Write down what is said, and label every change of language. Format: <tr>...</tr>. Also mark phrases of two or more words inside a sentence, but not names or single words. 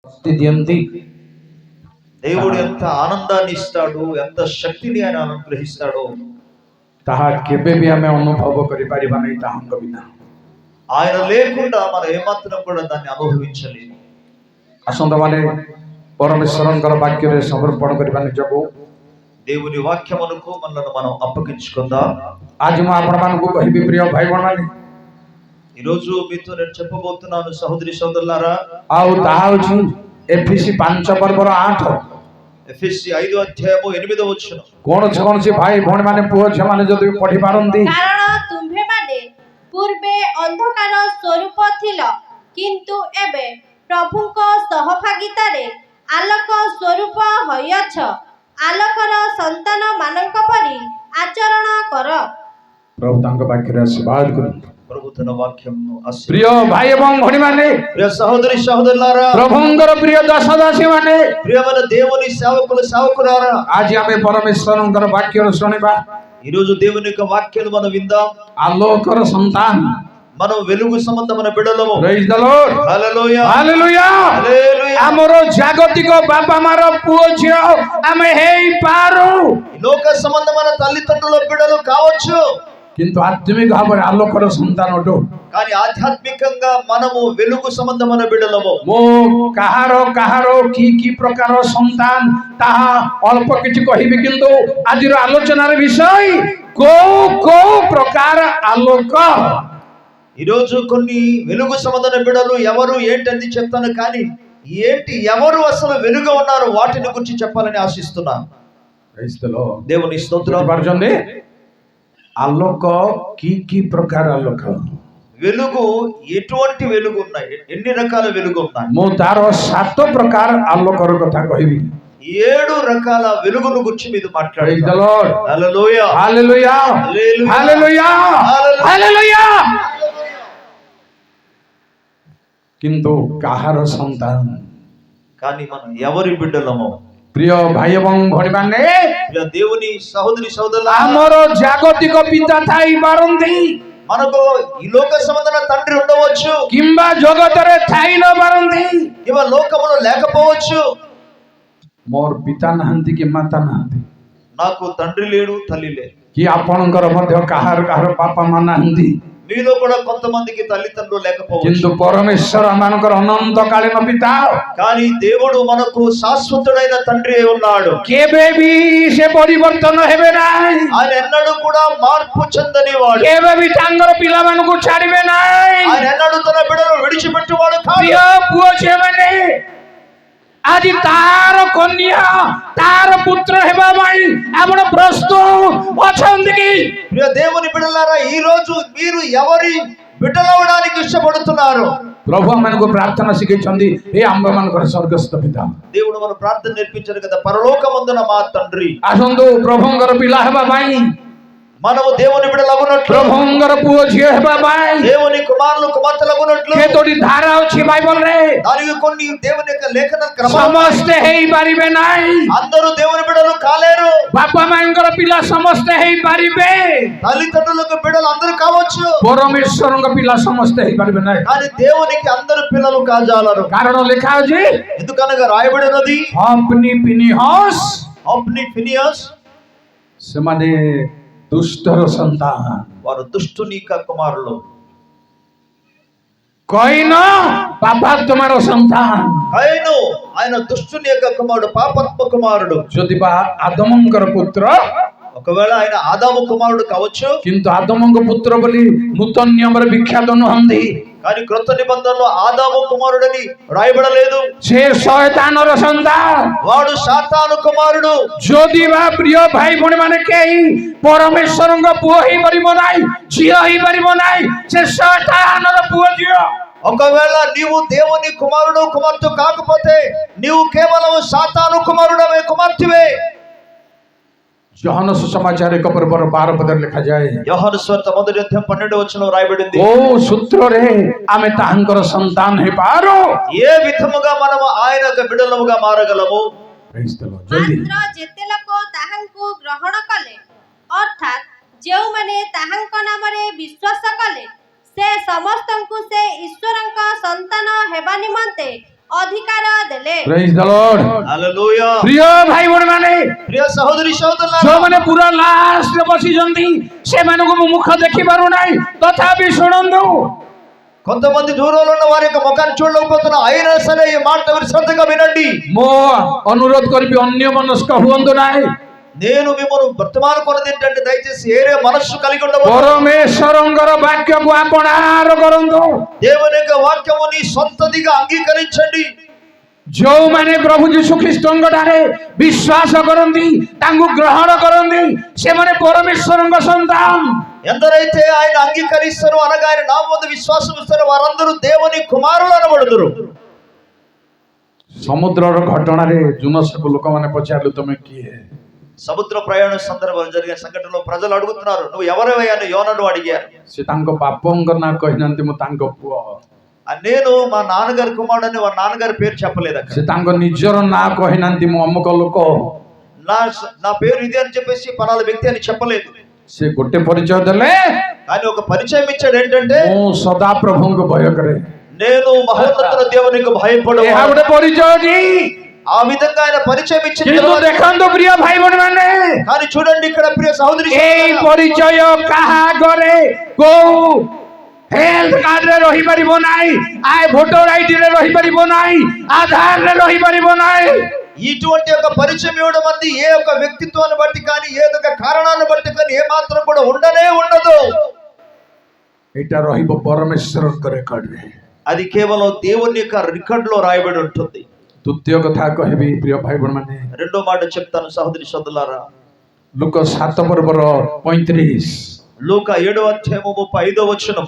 <te>దియంతి దేవుడు ఎంత ఆనందాన్ని ఇస్తాడు, ఎంత శక్తిని ఆయన అనుగ్రహిస్తాడో</te> <or>ତାହା କେବେ ବି ଆମେ ଅନୁଭବ କରିପାରିବା ନାହିଁ ତାହାଙ୍କ ବିନା।</or> <te>ఆయన లేకుండా మనం ఏమాత్రం కూడా దాన్ని అనుభవించలేము।</te> <or>ଆସନ୍ତା ମାନେ ପରମେଶ୍ୱରଙ୍କର ବାକ୍ୟରେ ସମର୍ପଣ କରିବା ନିଜକୁ।</or> <te>దేవుని వాక్యమునకు మనల్ని మనం అప్పగించుకుందాం।</te> <or>ଆଜି ମୁଁ ଆପଣମାନଙ୍କୁ କହିବି ପ୍ରିୟ ଭାଇ ଭଉଣୀମାନେ,</or> <te>ఈ రోజు మీతో నేను చెప్పబోతున్నాను సహోదరి సోదరులారా,</te> <or>ଆଉ ତାହା ହେଉଛି ଏଫେସୀ 5 ପର୍ବର 8।</or> <te>ఎఫెసీ 5 అధ్యాయము 8వ వచనం।</te> <or>କୌଣସି ଭାଇ ଭଉଣୀମାନେ ପୁଅ ଝିଅମାନେ ଯଦି ପଢି ପାରନ୍ତି, କାରଣ ତୁମ୍ଭେମାନେ ପୂର୍ବେ ଅନ୍ଧକାର ସ୍ୱରୂପ ଥିଲ, କିନ୍ତୁ ଏବେ ପ୍ରଭୁଙ୍କ ସହଭାଗିତାରେ ଆଲୋକ ସ୍ୱରୂପ ହୋଇଅଛ। ଆଲୋକର ସନ୍ତାନ ମାନଙ୍କ ପରି ଆଚରଣ କର। ପ୍ରଭୁ ତାଙ୍କ ବାକ୍ୟରେ ଆଶୀର୍ବାଦ କରନ୍ତୁ।</or> <te>ప్రభు తన వాక్యమును</te> <or>ପ୍ରିୟ ଭାଇ ଏବଂ ଭଉଣୀମାନେ,</or> <te>ప్రియ సహోదరి సహోదరులారా,</te> <or>ପ୍ରଭୁଙ୍କର ପ୍ରିୟ ଦାସଦାସୀମାନେ,</or> <te>ప్రియమైన దేవుని సేవకులు సేవకులారా,</te> <or>ଆଜି ଆମେ ପରମେଶ୍ୱରଙ୍କର ବାକ୍ୟ ଶୁଣିବା।</or> <te>ఈ రోజు దేవుని యొక్క వాక్యాలు మనం విందాం।</te> <or>ଆଲୋକର ସନ୍ତାନ,</or> <te>మనం వెలుగు సంబంధమైన బిడ్డలము।</te> <en>Praise the Lord,</en> <te>హల్లెలూయా</te> <or>ହାଲେଲୁୟା।</or> <te>హల్లెలూయా।</te> <or>ଆମର ଜାଗତିକ ବାପା ମାର ପୁଅ ଝିଅ ଆମେ ହେଇପାରୁ,</or> <te>ఈ లోక సంబంధమైన తల్లిదండ్రుల బిడ్డలు కావచ్చు,</te> <or>କିନ୍ତୁ ଆତ୍ମିକ ଭାବରେ ଆଲୋକର ସନ୍ତାନ ଅଟୁ।</or> <te>కానీ ఆధ్యాత్మికంగా మనము వెలుగు సంబంధమైన బిడ్డలము।</te> <or>ମୁଁ କାହାର କି ପ୍ରକାର ସନ୍ତାନ ତାହା ଅଳ୍ପ କିଛି କହିବି, କିନ୍ତୁ ଆଜିର ଆଲୋଚନାର ବିଷୟ କୋଉ ପ୍ରକାର ଆଲୋକ।</or> <te>ఈ రోజు కొన్ని వెలుగు సంబంధమైన బిడ్డలు ఎవరు ఏంటని చెప్తాను, కానీ ఏంటి ఎవరు అసలు వెలుగు ఉన్నారు వాటిని గురించి చెప్పాలని ఆశిస్తున్నాను।</te> <en>Praise the Lord,</en> <te>దేవుని స్తోత్రం।</te> <or>ପାରୁଛନ୍ତି ଆଲୋକ କି ପ୍ରକାର ଆଲୋକ?</or> <te>వెలుగు ఎటువంటి వెలుగు ఉన్నాయి, ఎన్ని రకాల వెలుగు ఉన్నాయి?</te> <or>ମୁଁ ତାର 7 ପ୍ରକାର ଆଲୋକର କଥା କହିବି।</or> <te>7 రకాల వెలుగును గురించి మీరు</te> <en>Praise the</en> <te>మాట్లాడతారు।</te> <en>లార్డ్,</en> <te>హల్లెలూయా హల్లెలూయా, హల్లెలూయా, హల్లెలూయా।</te> <or>କିନ୍ତୁ କାହାର ସନ୍ତାନ?</or> <te>కానీ మనం ఎవరి బిడ్డలము?</te> <or>ପ୍ରିୟ ଭାଇ ଏବଂ ଭଉଣୀମାନେ,</or> <te>ప్రియ దేవుని సహోదరి సహోదరులారా,</te> <or>ଆମର ଜାଗତିକ ପିତା ଥାଇପାରନ୍ତି,</or> <te>మనకు ఈ లోక సంబంధమైన తండ్రి ఉండవచ్చు,</te> <or>କିମ୍ବା ଜଗତରେ ଥାଇ ନ ପାରନ୍ତି।</or> <te>ఇవ లోకములో లేకపోవచ్చు।</te> <or>ମୋର ପିତା ନାହାନ୍ତି କି ମାତା ନାହାନ୍ତି,</or> <te>నాకు తండ్రి లేడు, తల్లి లేదు।</te> <or>କି ଆପଣଙ୍କର ମଧ୍ୟ କାହାର ବାପା ମା ନାହାନ୍ତି,</or> <te>మీలో కూడా కొంతమందికి తల్లిదండ్రులు లేకపోవచ్చు,</te> <or>କିନ୍ତୁ ପରମେଶ୍ୱର ଆମମାନଙ୍କର ଅନନ୍ତକାଳୀନ ପିତା।</or> <te>కానీ దేవుడు మనకు శాశ్వతుడైన తండ్రి అయి ఉన్నాడు।</te> <or>କେବେ ବି ସେ ପରିବର୍ତ୍ତନ ହେବେ ନାହିଁ,</or> <te>ఆయన ఎన్నడూ కూడా మార్పు చెందని వాడు।</te> <or>କେବେ ବି ତାଙ୍କର ପିଲାମାନଙ୍କୁ ଛାଡ଼ିବେ ନାହିଁ।</or> <te>ఆయన ఎన్నడూ తన బిడ్డను విడిచిపెట్టువాడు కాదు।</te> <or>ପ୍ରିୟ ପୁଅ ଝିଅମାନେ, ଆଜି ତାର କନ୍ୟା ତାର ପୁତ୍ର ହେବା ପାଇଁ ଆପଣ ପ୍ରସ୍ତୁତ ଅଛନ୍ତି କି?</or> <te>ప్రియ దేవుని బిడ్డలారా, ఈ రోజు మీరు ఎవరి బిడ్డలవడానికి ఇష్టపడుతున్నారు?</te> <or>ପ୍ରଭୁ ଆମମାନଙ୍କୁ ପ୍ରାର୍ଥନା ଶିଖେଇଛନ୍ତି, ଏ ଆମ୍ଭମାନଙ୍କର ସ୍ୱର୍ଗସ୍ଥ ପିତା।</or> <te>దేవుడు మన ప్రార్థన నేర్పించారు కదా, పరలోకమందున మా తండ్రి।</te> <or>ଆସନ୍ତୁ ପ୍ରଭୁଙ୍କର ପିଲା ହେବା ପାଇଁ,</or> <te>మనము దేవుని బిడ్డలగునట్లు,</te> <or>ପ୍ରଭୁଙ୍କର ପୁଅ ଝିଅ ହେବା ପାଇଁ</or> <te>దేవుని కుమారులు కుమార్తెలగునట్లు</te> <or>କେତୋଟି ଧାରା ଅଛି ବାଇବଲରେ?</or> <te>దానికి కొన్ని దేవుని యొక్క లేఖన క్రమాలు।</te> <or>ସମସ୍ତେ ହେଇପାରିବେ ନାହିଁ।</or> <te>అందరూ దేవుని బిడ్డలు కాలేరు।</te> <or>ବାପା ମାଙ୍କର ପିଲା ସମସ୍ତେ ହେଇପାରିବେ,</or> <te>తల్లిదండ్రులకు బిడ్డలు అందరూ కావచ్చు,</te> <or>ପରମେଶ୍ୱରଙ୍କ ପିଲା ସମସ୍ତେ ହେଇପାରିବେ ନାହିଁ।</or> <te>కానీ దేవునికి అందరు పిల్లలు కాజాలరు।</te> <or>କାରଣ ଲେଖା ଅଛି,</or> <te>ఎందుకనగా రాయబడినది,</te> <or>ହଫ୍ନି ଫିନିହସ୍,</or> <te>హొఫ్ని ఫినియస్</te> <or>ସେମାନେ ଦୁଷ୍ଟର ସନ୍ତାନ,</or> <te>వారు దుష్టుని యొక్క కుమారులు।</te> <or>କଇନ ପାପାତ୍ମାର ସନ୍ତାନ।</or> <te>కయను ఆయన దుష్టుని యొక్క కుమారుడు, పాపాత్మ కుమారుడు।</te> <or>ଯଦି ବା ଆଦମଙ୍କର పుତ୍ର,</or> <te>ఒకవేళ ఆయన ఆదాము కుమారుడు కావచ్చు,</te> <or>କିନ୍ତୁ ଆଦମଙ୍କ పుତ୍ର ବୋଲି ନୂତନ ନିୟମରେ ବିଖ୍ୟାତ ନୁହନ୍ତି।</or> <te>కానీ క్రొత్త నిబంధనలో ఆదాము కుమారుడని రాయబడలేదు।</te> <or>ସେ ଶୟତାନର ସନ୍ତାନ।</or> <te>వాడు సాతాను కుమారుడు।</te> <or>ଯଦି ବା ପ୍ରିୟ ଭାଇ ଭଉଣୀ ମାନେ କେହି ପରମେଶ୍ୱରଙ୍କ ପୁଅ ହେଇପାରିବ ନାହିଁ, ଝିଅ ହେଇପାରିବ ନାହିଁ, ସେ ଶୟତାନର ପୁଅ ଝିଅ।</or> <te>ఒకవేళ నీవు దేవుని కుమారుడు కుమార్తె కాకపోతే నీవు కేవలం సాతాను కుమారుడవే, కుమార్తెవే।</te> <or>యోహాన సుసమాచార 1 పర్వର 12 పదରେ ଲେଖାଯାଏ,</or> <te>యోహాను సువార్త 1వ అధ్యాయం 12వ వచనంలో రాయబడింది,</te> <or>ఓ సూత్ରରେ ଆମେ ତାହାଙ୍କର ସନ୍ତାନ ହେଇପାରୁ।</or> <te>ఏ విధముగా మనము ఆయన యొక్క బిడ్డలముగా మారగలము?</te> <or>ମାତ୍ର ଯେତେ ଲୋକ ତାହାଙ୍କୁ ଗ୍ରହଣ କଲେ, ଅର୍ଥାତ୍ ଯେଉଁମାନେ ତାହାଙ୍କ ନାମରେ ବିଶ୍ୱାସ କଲେ, ସେ ସମସ୍ତଙ୍କୁ ସେ ଈଶ୍ୱରଙ୍କ ସନ୍ତାନ ହେବା ନିମନ୍ତେ ଅଧିକାର ଦେଲେ।</or> <en>Praise the Lord.</en> <te>హల్లెలూయా</te> <or>ପ୍ରିୟ ଭାଇ ଭଉଣୀ ମାନେ,</or> <te>ప్రియ సహోదరి సహోదరులారా</te> <or>ଯୋଉମାନେ ପୁରା ଲାଷ୍ଟରେ ବସିଛନ୍ତି ସେମାନଙ୍କୁ ମୁଁ ମୁଖ ଦେଖି ପାରୁନାହିଁ, ତଥାପି ଶୁଣନ୍ତୁ।</or> <te>కొంతమంది దూరంలో ఉన్న వారి యొక్క ముఖాన్ని చూడలేకపోతున్నా, అయినా సరే ఈ మాట మీరు శ్రద్ధగా వినండి.</te> <or>ମୁଁ ଅନୁରୋଧ କରିବି ଅନ୍ୟ ମନସ୍କ ହୁଅନ୍ତୁ ନାହିଁ।</or> <te>నేను మిమ్మల్ని వర్తమాన కొనది ఏంటంటే దయచేసి ఏరే మనస్సు కలిగి ఉండవద్దు.</te> <or>ପରମେଶ୍ୱରଙ୍କର ବାକ୍ୟକୁ ଆପଣାର କରନ୍ତୁ।</or> <te>దేవుని యొక్క వాక్యము నీ సొంతదిగా అంగీకరించండి.</te> <or>ଯୋଉମାନେ ପ୍ରଭୁ ଯୀଶୁ ଖ୍ରୀଷ୍ଟଙ୍କ ଠାରେ ବିଶ୍ୱାସ କରନ୍ତି, ତାଙ୍କୁ ଗ୍ରହଣ କରନ୍ତି, ସେମାନେ ପରମେଶ୍ୱରଙ୍କ ସନ୍ତାନ।</or> <te>ఎందరైతే ఆయన అంగీకరిస్తారో అనగా ఆయన నామమున విశ్వాసం ఇస్తారో వారందరూ దేవుని కుమారులు అనబడుదురు.</te> <or>ସମୁଦ୍ରର ଘଟଣାରେ ଜୁନସକୁ ଲୋକମାନେ ପଚାରିଲେ ତମେ କିଏ?</or> <te>సముద్ర ప్రయాణ సందర్భంలో జరిగిన సంఘటనలో ప్రజలు అడుగుతున్నారు, నువ్వు ఎవరివయ్యా అని యోనను అడిగారు.</te> <or>ସେ ତାଙ୍କ ବାପଙ୍କ ନାଁ କହିନାହାନ୍ତି ମୁଁ ତାଙ୍କ పుଅ।</or> <te>నేను మా నాన్నగారి కుమారుడని వారి నాన్నగారి పేరు చెప్పలేదు అక్కడ.</te> <or>ସେ ତାଙ୍କ ନିଜର ନାଁ କହିନାହାନ୍ତି ମୁଁ ଅମୁକ ଲୋକ।</or> <te>నా పేరు ఇది అని చెప్పేసి పలానా వ్యక్తి అని చెప్పలేదు.</te> <or>ସେ ଗୋଟେ ପରିଚୟ ଦେଲେ,</or> <te>కానీ ఒక పరిచయం ఇచ్చాడు ఏంటంటే</te> <or>ମୁଁ ସଦା ପ୍ରଭୁଙ୍କୁ ଭୟ କରେ।</or> <te>నేను మహోన్నతుల దేవునికి భయపడు.</te> <or>ଏହା ଗୋଟେ ପରିଚୟଟି।</or> <te>ఆ విధంగా ఆయన పరిచయం ఇచ్చిన</te> <or>କିନ୍ତୁ</or> <te>తర్వాత</te> <or>ଦେଖନ୍ତୁ ପ୍ରିୟ ଭାଇ ଭଉଣୀ ମାନେ,</or> <te>కానీ చూడండి ఇక్కడ ప్రియ సహోదరి</te> <or>ଏଇ ପରିଚୟ କାହା ଆଗରେ କୋଉ</or> <en>health cardରେ</en> <or>ରହିପାରିବ ନାହିଁ,</or> <en>voter IDରେ</en> <or>ରହିପାରିବ ନାହିଁ, ଆଧାରରେ ରହିପାରିବ ନାହିଁ।</or> <te>ఇటువంటి ఒక పరిచయం ఇవ్వడం అనేది ఏ ఒక వ్యక్తిత్వాన్ని బట్టి కానీ ఏ ఒక కారణాన్ని బట్టి కానీ ఏ మాత్రం కూడా ఉండనే ఉండదు.</te> <or>ଏଇଟା ରହିବ ପରମେଶ୍ୱରଙ୍କ ରେକର୍ଡରେ।</or> <te>అది కేవలం దేవుని యొక్క రికార్డ్ లో రాయబడి ఉంటుంది.</te> <or>ଦ୍ୱିତୀୟ କଥା କହିବି ପ୍ରିୟ ଭାଇ ଭଉଣୀ ମାନେ,</or> <te>రెండో మాట చెప్తాను సహోదరి సోదరులారా.</te> <or>ଲୁକ 7 ପର୍ବର 35।</or> <te>లూక 7వ అధ్యాయము 35వ వచనము.</te>